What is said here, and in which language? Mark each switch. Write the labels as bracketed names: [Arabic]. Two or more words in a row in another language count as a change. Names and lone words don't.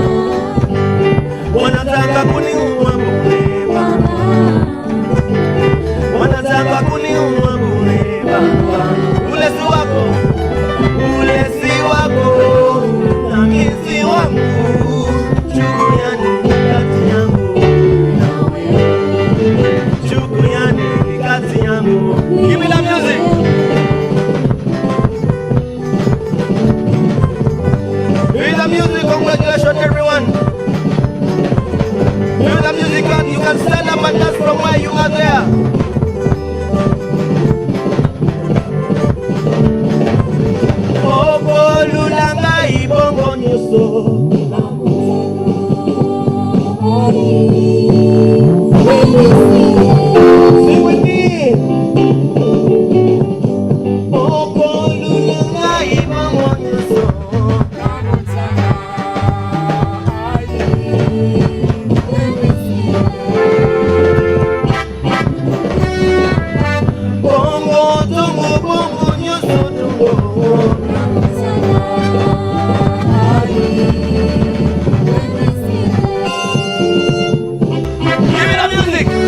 [Swahili] wanataka kuniua bure baba, wanataka kuniua bure baba, ule si wako, ule si wako nami si wangu, chuku yani ni kati yangu na wewe, chuku yani ni kati yangu. [English] Give me the music. Hear the music, congratulations everyone. Hear the music and you can stand up and dance from where you are there. Obo lulanga ibongo nyuso. Sing with me. Obo lulanga ibongo nyuso. Bongo tungo bongo nyuso tungo. Give me the music.